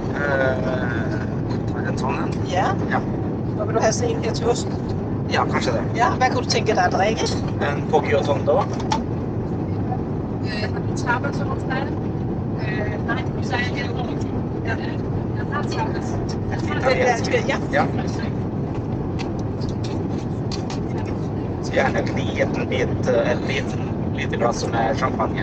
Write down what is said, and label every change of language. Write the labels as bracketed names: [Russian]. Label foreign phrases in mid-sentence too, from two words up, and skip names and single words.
[Norwegian] En sånn en? Ja. Ja. [Danish] Og vil du have sådan en her til osten? [Norwegian] Ja, kanskje det. [Danish] Ja, hvad kunne du tænke dig at drikke? En poggy tondo. Har du tapas til vores dag? Nej, så er jeg her. Ja. Jeg har tapas. Ja. Ja. [Norwegian] Gjerne en liten bit, et lite glass med champagne.